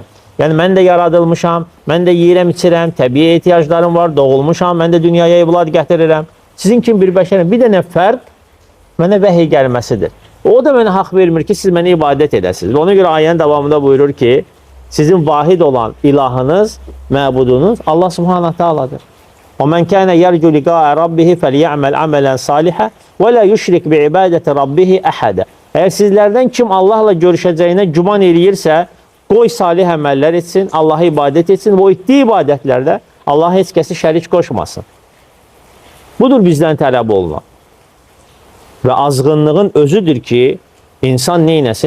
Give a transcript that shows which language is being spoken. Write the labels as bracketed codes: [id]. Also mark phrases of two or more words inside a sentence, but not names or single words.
[az] Yəni, mən də yaradılmışam, mən də yeyirəm, içirəm, təbii ehtiyaclarım var, doğulmuşam, mən də dünyaya evlad gətirirəm. Sizin kimi bir bəşərəm. Bir dənə fərq mənə vəhiy gəlməsidir. O da mənə haqq vermir ki, siz mənə ibadət edəsiniz. Ona görə ayənin davamında buyurur ki, sizin vahid olan ilahınız, məbudunuz [ar] الله سبحانه تعالى'dır. وَمَنْ كَانَ يَرْجُ لِقَاءَ رَبِّهِ فَلْيَعْمَلْ عَمَلًا صَالِحًا وَلَا يُشْرِكْ بِعِبَادَةِ رَبِّهِ أَحَدًا. [az] Əgər sizlərdən kim Allahla görüşəcəyinə güman eləyirsə, qoy salih əməllər etsin, Allah'a ibadət etsin və o etdiyi ibadətlərdə Allah heç kəsi şərik qoşmasın. Budur bizdən tələb olunan. Və azğınlığın özüdür ki, insan neynəsin?